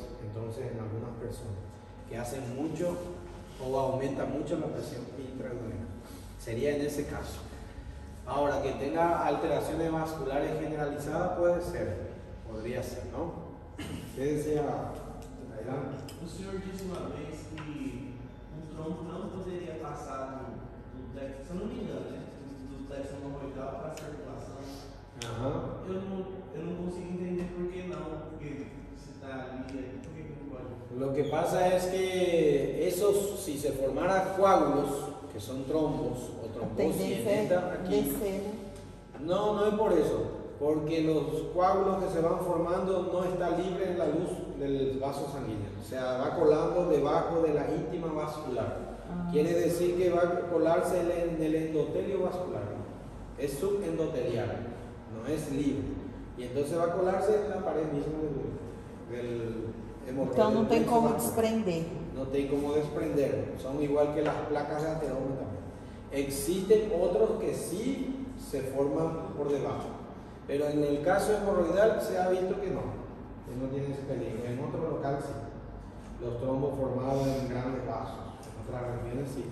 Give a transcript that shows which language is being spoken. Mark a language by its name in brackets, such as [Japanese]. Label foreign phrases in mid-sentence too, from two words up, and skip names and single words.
[Spanish] Entonces, en algunas personas que hacen mucho o aumenta mucho la presión intraabdominal, sería en ese caso. Ahora, que tenga alteraciones vasculares generalizadas puede ser, podría ser, ¿no? ¿Qué decía Adelante? [Portuguese] O senhor disse uma vez que um trombo não poderia passar do plexo, se eu não me engano, né? Do plexo hemorroidal para a circulação. Ajá. Eu não consigo entender por que não, porque se está ali, por que não pode? [Spanish] Lo que pasa es que esos, si se formara coágulos, que son trombos o [Portuguese] A [Spanish] trombosis en [Portuguese] tendência é [Spanish] esta aquí, [Portuguese] descer, né? [Spanish] no es por eso, porque los coágulos que se van formando no está libre en la luz del vaso sanguíneo, o sea, va colando debajo de la íntima vascular. Quiere decir que va a colarse en el endotelio vascular, es subendotelial, no es libre, y entonces va a colarse en la pared misma del hemorroide. [Portuguese] Então não tem [Spanish] del [Portuguese] como [Spanish] vascular. [Portuguese] desprender. [Spanish] No tiene como desprender, son igual que las placas de ateroma también. Existen otros que sí se forman por debajo, pero en el caso hemorroidal se ha visto que no tiene ese peligro. En otro local sí, los trombos formados en grandes vasos, en otras regiones sí.